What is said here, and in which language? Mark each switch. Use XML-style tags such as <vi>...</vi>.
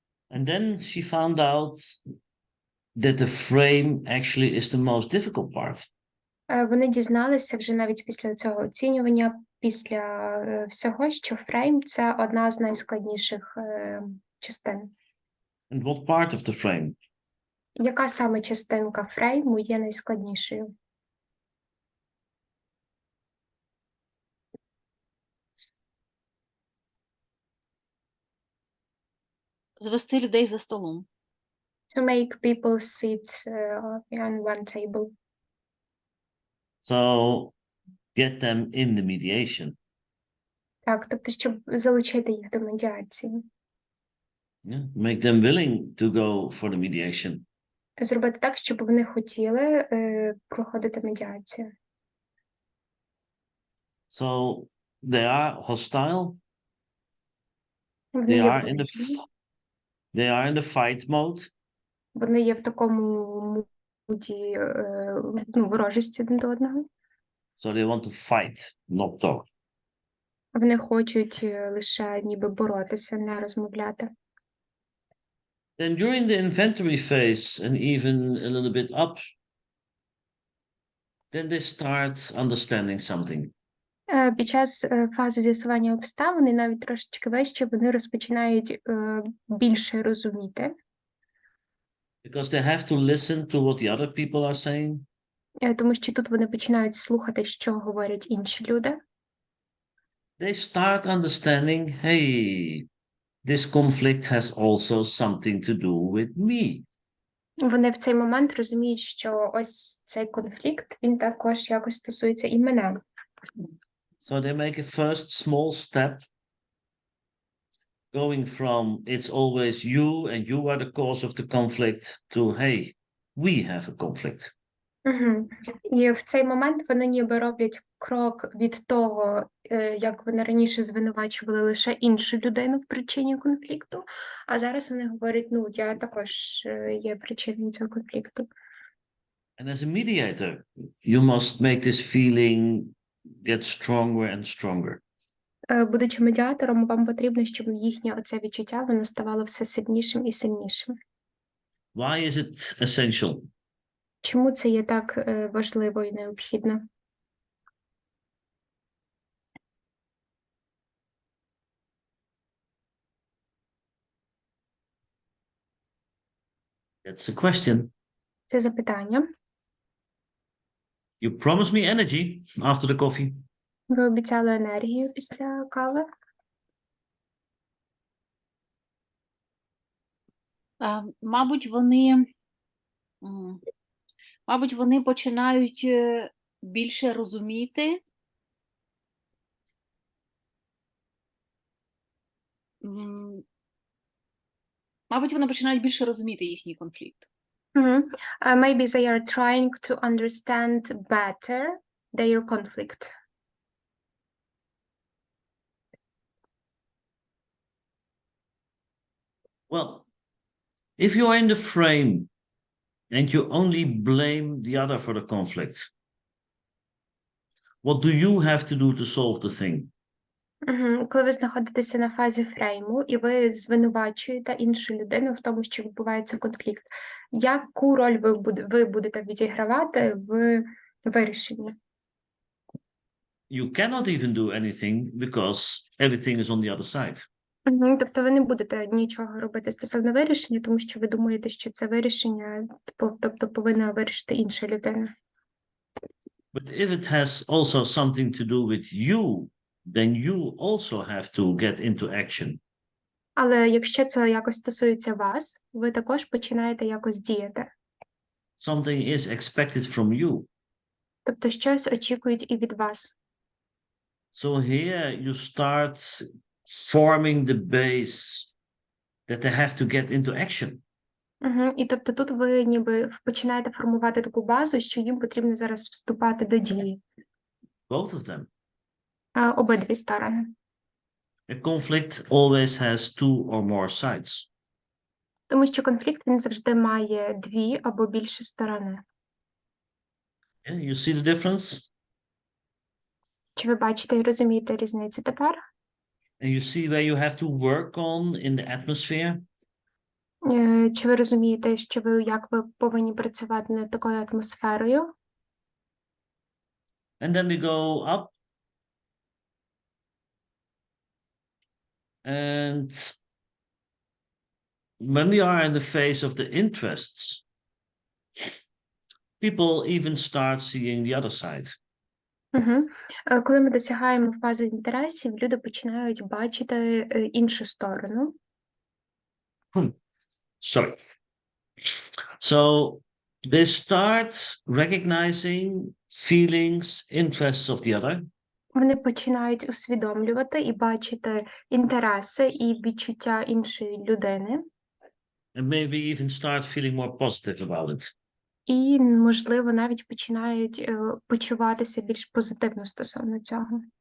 <en>And then she found out that the frame actually is the most difficult part.</en> <uk>Вони дізналися вже навіть після цього оцінювання, після всього, що фрейм – це одна з найскладніших частин.</uk> <en>And what part of the frame?</en> <uk>Яка саме частинка фрейму є найскладнішою? Звести людей за столом.</uk> <en>To make people sit on one table. So get them in the mediation.</en> <uk>Так, тобто, щоб залучити їх до медіації.</uk> <en>Yeah? Make them willing to go for the mediation.</en> <uk>Зробити так, щоб вони хотіли проходити медіацію.</uk> <en>So they are hostile.</en> <uk>Вони</uk> <en>They</en> <uk>є</uk> <en>are in the fight mode.</en> <uk>Вони є в такому муді ворожості один до одного.</uk> <en>So they want to fight, not talk.</en> <uk>Вони хочуть лише ніби боротися, не розмовляти.</uk> <en>Then during the inventory phase and even a little bit up, then they start understanding something.</en> <uk>Під час фази з'ясування обставин і навіть трошечки вище вони розпочинають більше розуміти.</uk> <en>Because they have to listen to what the other people are saying.</en> <uk>Тому що тут вони починають слухати, що говорять інші люди.</uk> <en>They start understanding, hey, this conflict has also something to do with me.</en> <uk>Вони в цей момент розуміють, що ось цей конфлікт, він також якось стосується і мене.</uk> <en>So they make a first small step, going from it's always you and you are the cause of the conflict to, hey, we have a conflict.</en> <uk>Угу. І в цей момент вони ніби роблять крок від того, як вони раніше звинувачували лише іншу людину в причині конфлікту, а зараз вони говорять, ну, я також є причиною цього конфлікту.</uk> <en>And as a mediator, you must make this feeling get stronger and stronger.</en> <uk>Будучи медіатором, вам потрібно, щоб їхнє оце відчуття, воно ставало все сильнішим і сильнішим.</uk> <en>Why is it essential?</en> <uk>Чому це є так важливо і необхідно?</uk> <en>That's a question.</en> <uk>Це запитання.</uk> <en>You promised me energy after the coffee.</en> <uk>Ви обіцяли енергію після кави? Мабуть, вони Мабуть, вони починають більше розуміти. Мабуть, вони починають більше розуміти їхній конфлікт.</uk> <en>Maybe they are trying to understand better their conflict. Well, if you are in the frame and you only blame the other for the conflict, what do you have to do to solve the thing?</en> <uk>Коли ви знаходитеся на фазі фрейму і ви звинувачуєте іншу людину в тому, що відбувається конфлікт, яку роль ви будете відігравати в вирішенні?</uk> <en>You cannot even do anything because everything is on the other side.</en> <uk>Тобто ви не будете нічого робити стосовно вирішення, тому що ви думаєте, що це вирішення, тобто повинна вирішити інша людина.</uk> <en>But if it has also something to do with you, then you also have to get into action.</en> <uk>Але якщо це якось стосується вас, ви також починаєте якось діяти.</uk> <en>Something is expected from you.</en> <uk>Тобто щось очікують і від вас.</uk> <en>So here you start forming the base that they have to get into action.</en> <uk>І тобто тут ви ніби починаєте формувати таку базу, що їм потрібно зараз вступати до дії.</uk> <en>Both of them.</en> <uk>Обидві сторони.</uk> <en>A conflict always has two or more sides.</en> <uk>Тому що конфлікт, він завжди має дві або більше сторони.</uk> <en>Yeah, you see the difference?</en> <uk>Чи ви бачите і розумієте різницю тепер?</uk> <en>And you see where you have to work on in the atmosphere?</en> <uk>Чи ви розумієте, що як ви повинні працювати над такою атмосферою?</uk> <en>And then we go up. And when we are in the phase of the interests, people even start seeing the other side.</en> <uk>Коли ми досягаємо фази інтересів, люди починають бачити іншу сторону.</uk> <en>Sorry. So they start recognizing feelings, interests of the other.</en> <uk>Вони починають усвідомлювати і бачити інтереси і відчуття іншої людини.</uk> <en>And maybe even start feeling more positive about it.</en> <uk>І, можливо, навіть починають почуватися більш позитивно стосовно цього.</uk>